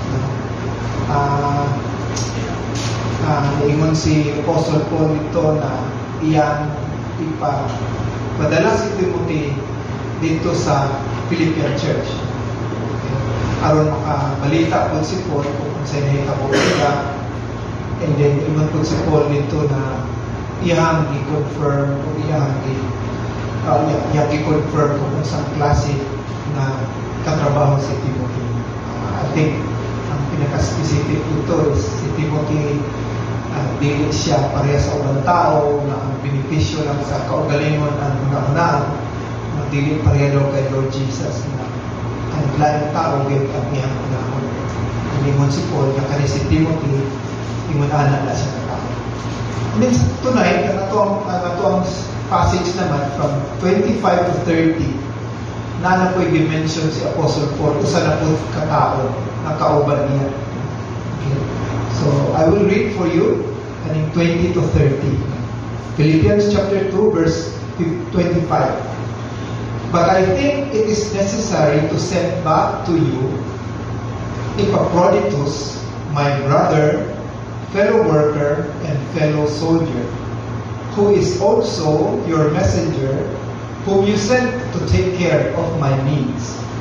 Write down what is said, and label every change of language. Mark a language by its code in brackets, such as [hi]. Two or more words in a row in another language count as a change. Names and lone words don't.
[ceb] Ingon si Apostle Paul ito na iyang ipadala si Timothy dito sa Philippian Church. Aron makabalita po si Paul kung saan nahitabo siya. And then, ingon po si Paul dito na iyang i-confirm o iyang i-confirm kung isang klase na katrabaho si Timothy. [en] I think [ceb] ang pinaka-specific dito is si Timothy dili siya pareha sa ubang tao na ang benepisyo lang sa kaugalingon ang una-unaan na dili pareha daw kay Lord Jesus na ang laing tao gayud ang iyang unahon. Ingon si Paul na kani si Timothy ingon-ana na siya na tao. [en] Means tonight, [ceb] ang passage naman [en] from 25 to 30 [ceb] na po i-mention si Apostle Paul kung saan na po katao na kauban niya. Okay. [en] So, I will read for you in 20 to 30. Philippians chapter 2 verse 25. But I think it is necessary to send back to you Epaphroditus, my brother, fellow worker, and fellow soldier, who is also your messenger, whom you sent to take care of my needs.